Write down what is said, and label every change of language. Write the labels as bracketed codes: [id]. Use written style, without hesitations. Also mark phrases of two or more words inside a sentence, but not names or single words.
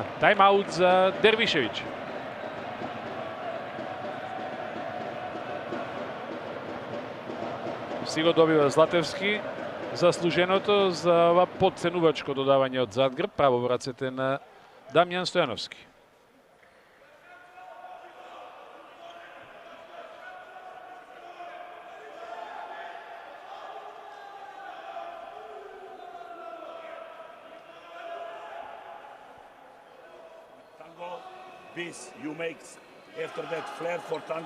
[mk] Тајм-аут за Дервишевиќ. Си го добива Златевски заслуженото за ова подценувачко додавање од задгрб, право во рацете на Дамјан Стојановски. [en] Tango, this you make after that flare for Tango.